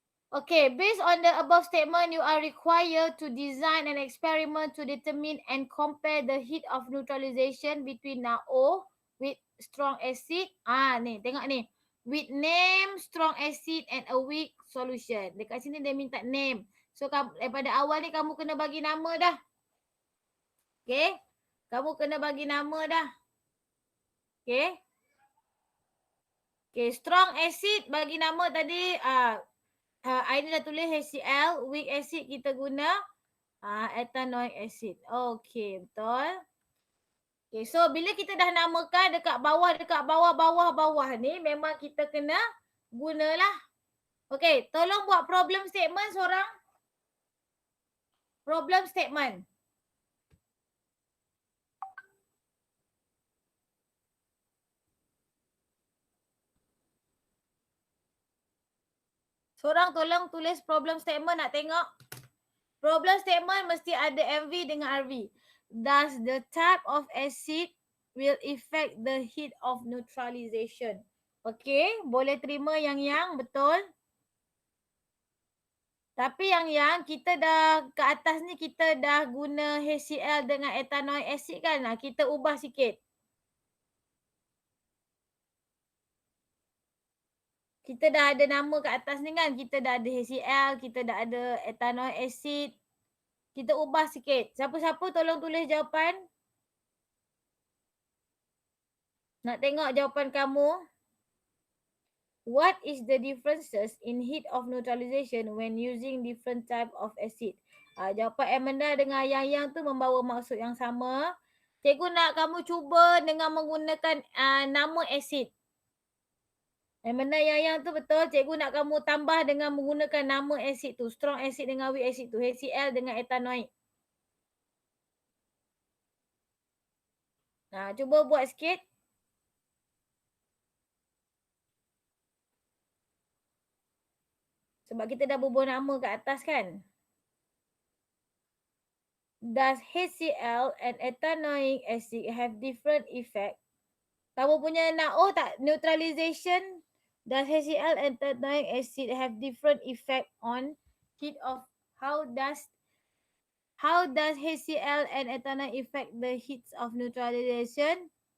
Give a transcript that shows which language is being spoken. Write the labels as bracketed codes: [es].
[en] Okay, based on the above statement, you are required to design an experiment to determine and compare the heat of neutralization between NaO with strong acid. Ni, tengok ni. With name, strong acid and a weak solution. [ms] Dekat sini dia minta name. So, daripada awal ni kamu kena bagi nama dah. Okay. Kamu kena bagi nama dah. Okay. Okay, strong acid bagi nama tadi. Aina dah tulis HCl. Weak acid kita guna ethanoic acid. Okay, betul. Okay, so bila kita dah namakan dekat bawah ni, memang kita kena gunalah. Okay, tolong buat problem statement seorang. Problem statement. Seorang tolong tulis problem statement, nak tengok. Problem statement mesti ada MV dengan RV. [en] Does the type of acid will affect the heat of neutralization? [ms] Okay, boleh terima yang betul. Tapi yang kita dah ke atas ni kita dah guna HCl dengan ethanoic acid kan. Kita ubah sikit. Kita dah ada nama kat atas ni kan. Kita dah ada HCl, kita dah ada ethanoic acid. Kita ubah sikit. Siapa-siapa tolong tulis jawapan. Nak tengok jawapan kamu. [en] What is the differences in heat of neutralization when using different type of acid? [ms] Jawapan Amanda dengan yang tu membawa maksud yang sama. Cikgu nak kamu cuba dengan menggunakan nama acid. Mana yang tu betul. Cikgu nak kamu tambah dengan menggunakan nama asid tu. Strong acid dengan weak acid tu. HCl dengan ethanoic. Nah, cuba buat sikit. Sebab kita dah bubuh nama kat atas kan. [en] Does HCl and ethanoic acid have different effect? Kamu punya NaO tak? Neutralization. Does HCl and ethanoic acid have different effect on heat of how does HCl and ethanoic affect the heats of neutralization?